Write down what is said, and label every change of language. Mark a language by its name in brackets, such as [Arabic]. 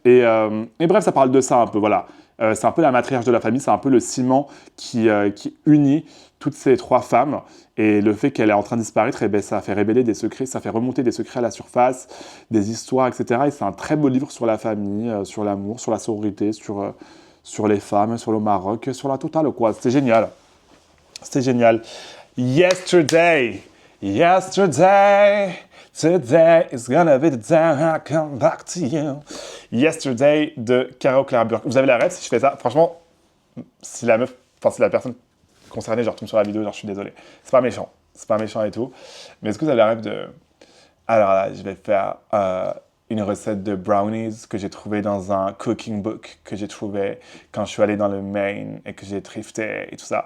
[French] Et bref, ça parle de ça un peu. Voilà. C'est un peu la matriarche de la famille. C'est un peu le ciment qui unit toutes ces 3 femmes. Et le fait qu'elle est en train de disparaître, eh ben, ça fait révéler des secrets, ça fait remonter des secrets à la surface, des histoires, etc. Et c'est un très beau livre sur la famille, sur l'amour, sur la sororité, sur les femmes, sur le Maroc, sur la totale, quoi. C'était génial. C'était génial. [English] Yesterday, yesterday, today is gonna be the day I come back to you. [French] Yesterday de Caro Claire Burke. Vous avez la rêve si je fais ça? Franchement, si la meuf, enfin si la personne concernée, genre tombe sur la vidéo, genre je suis désolé. C'est pas méchant. C'est pas méchant et tout. Mais est-ce que vous avez la rêve de... Alors là, je vais faire une recette de brownies que j'ai trouvée dans un cooking book que j'ai trouvé quand je suis allé dans le Maine et que j'ai thrifté et tout ça.